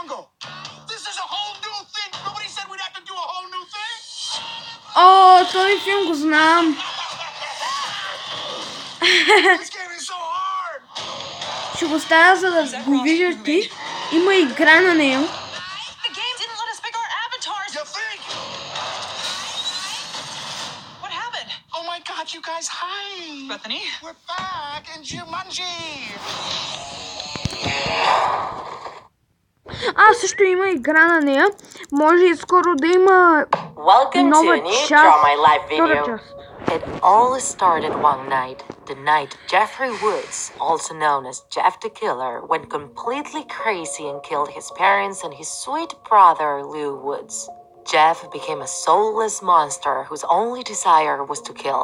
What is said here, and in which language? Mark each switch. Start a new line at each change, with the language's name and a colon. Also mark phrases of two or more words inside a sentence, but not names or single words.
Bulgarian: О, този филм го знам! Ще го ставя, за да го виждате. Има игра на нея.
English: You guys, hi! Bethany? We're back in Jumanji!
Bulgarian: Също има игра на нея. Може и скоро да има нова част. Втора част.
English: It all started one night, the night Jeffrey Woods, also known as Jeff the Killer, went completely crazy and killed his parents and his sweet brother Lou Woods. Jeff became a soulless monster whose only desire was to kill.